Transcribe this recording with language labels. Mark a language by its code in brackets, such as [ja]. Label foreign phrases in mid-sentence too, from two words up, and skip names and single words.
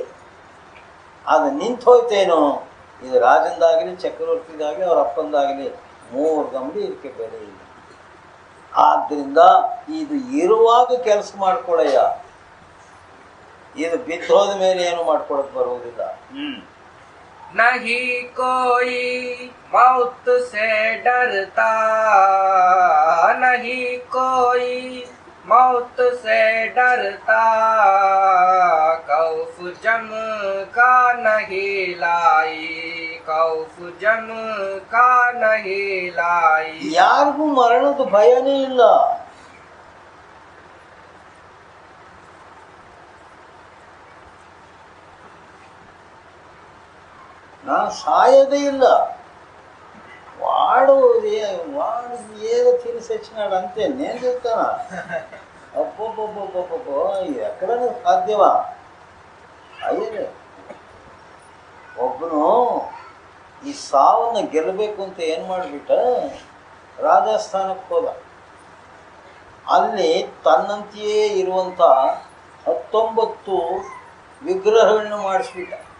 [kn] ಅದು ನಿಂತು ಹೋಯ್ತೇನೋ, ಇದು ರಾಜಂದಾಗಲಿ ಚಕ್ರವರ್ತಿದಾಗಲಿ ಅವ್ರ ಅಪ್ಪಂದಾಗಲಿ 3 ಗಂಬಿ ಇದಕ್ಕೆ ಬೆಲೆ ಇಲ್ಲ. ಆದ್ದರಿಂದ ಇದು ಇರುವಾಗ ಕೆಲಸ ಮಾಡ್ಕೊಳ್ಳಯ್ಯ, ಇದು ಬಿದ್ದೋದ ಮೇಲೆ ಏನು ಮಾಡ್ಕೊಳಕ್ ಬರುವುದಿಲ್ಲ. [hi] नहीं कोई मौत से डरता, नहीं कोई मौत से डरता, खौफ जम का नहीं लाई, खौफ जम का नहीं लाई. [kn] ಯಾರಿಗೂ ಮರಣದ ಭಯನೇ ಇಲ್ಲ. ನಾನು ಸಾಯೋದೇ ಇಲ್ಲ. [te] వాడు ఏదో తెలిసి వచ్చినాడు అంతే. నేను చెప్తానా? అబ్బో ఎక్కడైనా సాధ్యమా? [kn] అయ్యే ಒಬ್ಬನು ಈ ಸಾವನ್ನು ಗೆಲ್ಲಬೇಕು ಅಂತ ಏನು ಮಾಡಿಬಿಟ್ಟ, ರಾಜಸ್ಥಾನಕ್ಕೆ ಹೋದ. ಅಲ್ಲಿ ತನ್ನಂತೆಯೇ ಇರುವಂಥ 19 ವಿಗ್ರಹಗಳನ್ನು ಮಾಡಿಸ್ಬಿಟ್ಟ.